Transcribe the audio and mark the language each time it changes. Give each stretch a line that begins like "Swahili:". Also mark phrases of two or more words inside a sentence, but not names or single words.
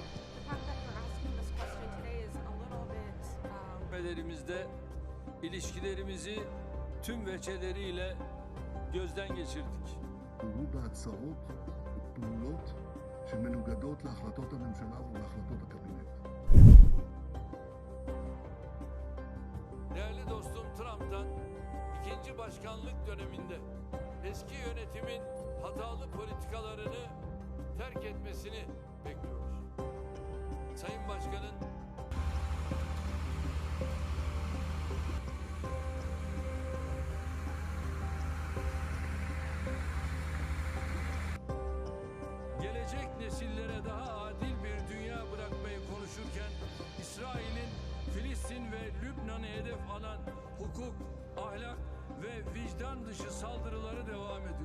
English: The fact that you're asking this question today is a little bit
Turkish: Ülkelerimizde ilişkilerimizi tüm veçeleriyle gözden geçirdik.
Hebrew: הורו בהצהרות ופעולות שמנוגדות להחלטות הממשלה ולהחלטות הקבינט.
Turkish: Değerli dostum Trump'tan ikinci başkanlık döneminde eski yönetimin hatalı politikalarını terk etmesini bekliyoruz. Sayın Başkan'ın gelecek nesillere daha adil bir dünya bırakmayı konuşurken İsrail'in Filistin ve Lübnan'ı hedef alan hukuk, ahlak ve vicdan dışı saldırıları devam ediyor.